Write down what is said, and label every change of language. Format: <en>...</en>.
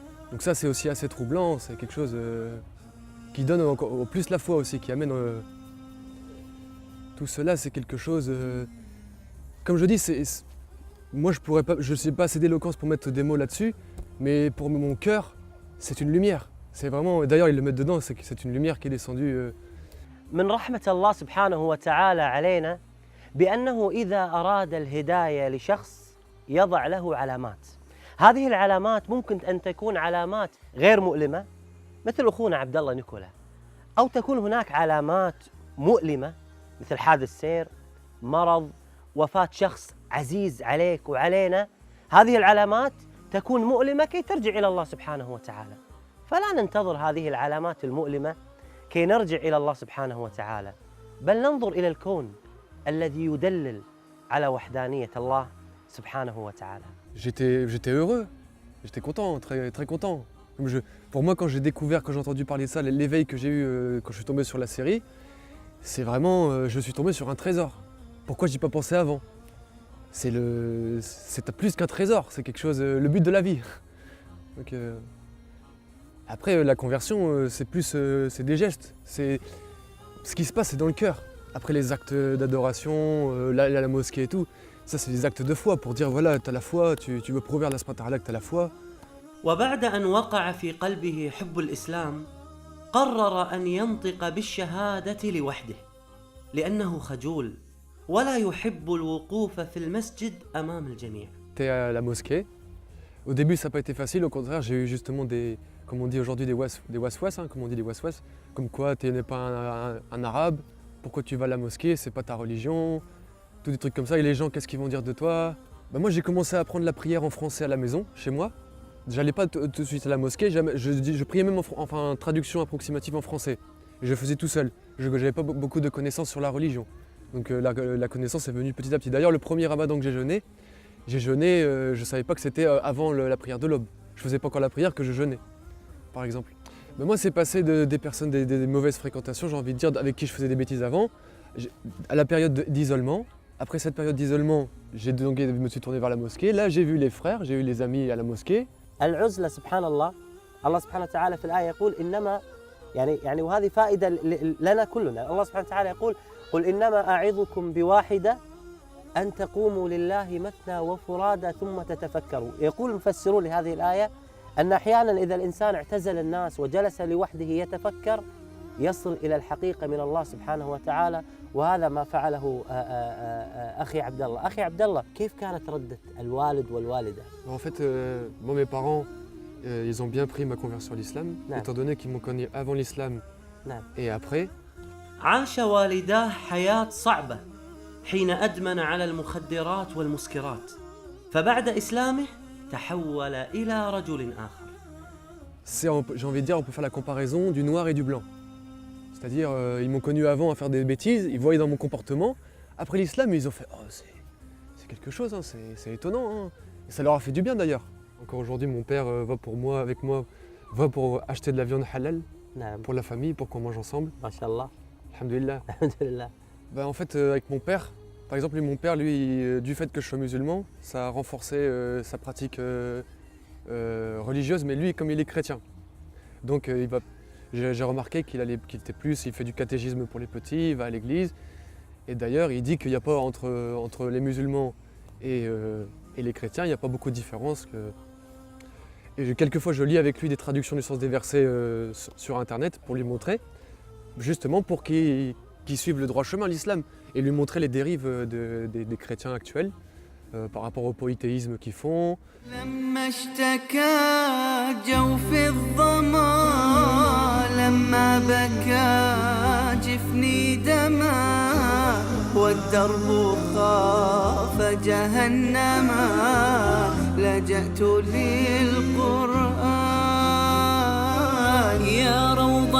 <fr>Donc ça, c'est aussi assez troublant, c'est quelque chose qui donne encore plus la foi aussi, qui amène tout cela, c'est quelque chose... comme je dis, moi je ne sais pas assez d'éloquence pour mettre des mots là-dessus, mais pour mon cœur, c'est une lumière. C'est vraiment, d'ailleurs ils le mettent dedans, c'est une lumière qui est descendue.</fr> <ar>من رحمة الله سبحانه وتعالى علينا بأنه إذا أراد الهداية لشخص يضع له علامات. هذه العلامات ممكن أن تكون علامات غير مؤلمة مثل أخونا عبد الله نيكولا، أو تكون هناك علامات مؤلمة مثل حادث سير، مرض، وفاة شخص عزيز عليك وعلينا. هذه العلامات تكون مؤلمة كي ترجع إلى الله سبحانه وتعالى، فلا ننتظر هذه العلامات المؤلمة كي نرجع إلى الله سبحانه وتعالى، بل ننظر إلى الكون الذي يدلل على وحدانية الله سبحانه وتعالى.</ar> <fr>J'étais heureux, j'étais content, très, très content. Pour moi, quand j'ai découvert, quand j'ai entendu parler de ça, l'éveil que j'ai eu quand je suis tombé sur la série, c'est vraiment, je suis tombé sur un trésor. Pourquoi j'y ai pas pensé avant? C'est plus qu'un trésor, c'est quelque chose, le but de la vie. Donc, après, la conversion, c'est des gestes. Ce qui se passe, c'est dans le cœur. Après les actes d'adoration, la mosquée et tout, ça c'est des actes de foi pour dire voilà, tu as la foi, tu veux prouver à Allah subhanahu wa ta'ala que tu as la foi.</fr> <ar>وبعد أن وقع في قلبه حب الإسلام قرر أن ينطق بالشهادة لوحده لأنه خجول ولا يحب الوقوف في المسجد أمام الجميع.</ar> <fr>T'es à la mosquée. Au début, ça n'a pas été facile. Au contraire, j'ai eu justement comme on dit aujourd'hui, des waswas, hein, comme on dit des waswas. Comme quoi, tu n'es pas un arabe, pourquoi tu vas à la mosquée, c'est pas ta religion, tous des trucs comme ça. Et les gens, qu'est-ce qu'ils vont dire de toi? Moi, j'ai commencé à apprendre la prière en français à la maison, chez moi. J'allais pas tout de suite à la mosquée, je priais même en traduction approximative en français. Je faisais tout seul. Je n'avais pas beaucoup de connaissances sur la religion. Donc la connaissance est venue petit à petit. D'ailleurs, le premier ramadan que j'ai jeûné, je ne savais pas que c'était avant la prière de l'aube. Je ne faisais pas encore la prière que je jeûnais, par exemple. Mais moi, c'est passé des personnes, des mauvaises fréquentations, j'ai envie de dire, avec qui je faisais des bêtises avant, à la période d'isolement. Après cette période d'isolement, je me suis tourné vers la mosquée. Là, j'ai vu les frères, j'ai eu les amis à la mosquée.</fr> <ar>العزلة سبحان الله، الله سبحانه وتعالى في الآية يقول إنما يعني وهذه فائدة لنا كلنا. الله سبحانه وتعالى يقول قل إنما أعظكم بواحدة أن تقوموا لله مثنى وفرادى ثم تتفكروا. يقول المفسرون لهذه الآية أن أحيانا إذا الإنسان اعتزل الناس وجلس لوحده يتفكر يصل إلى الحقيقة من الله سبحانه وتعالى، وهذا ما فعله أخي عبد الله. أخي عبد الله، كيف كانت ردة الوالد والوالدة؟</ar> <fr>En fait, moi, mes parents, ils ont bien pris ma conversion à l'islam, étant donné qu'ils m'ont connu avant l'islam et après.</fr> <ar>عاش والداه حياة صعبة حين أدمن على المخدرات والمسكرات، فبعد إسلامه تحول إلى رجل آخر.</ar> <fr>J'ai envie de dire, on peut faire la comparaison du noir et du blanc. C'est-à-dire, ils m'ont connu avant à faire des bêtises, ils voyaient dans mon comportement. Après l'islam, ils ont fait « Oh, c'est quelque chose, hein, c'est étonnant. Hein. » Et ça leur a fait du bien d'ailleurs. Encore aujourd'hui, mon père va pour acheter de la viande halal pour la famille, pour qu'on mange ensemble.</fr> <ar>Masha'Allah. Alhamdulillah. Alhamdulillah.</ar> <fr>En fait, avec mon père, par exemple, mon père, lui, du fait que je sois musulman, ça a renforcé sa pratique religieuse, mais lui, comme il est chrétien. Donc, j'ai remarqué il fait du catéchisme pour les petits, il va à l'église. Et d'ailleurs, il dit qu'il n'y a pas entre les musulmans et les chrétiens, il n'y a pas beaucoup de différence. Et quelquefois, je lis avec lui des traductions du sens des versets sur Internet pour lui montrer, justement pour qu'il suive le droit chemin, l'islam, et lui montrer les dérives des chrétiens actuels par rapport au polythéisme qu'ils font.</fr> <ar>لما اشتكى جوف الظما لما بكى جفني دما والدرب خاف جهنما لجأت للقرآن يا روضة</ar>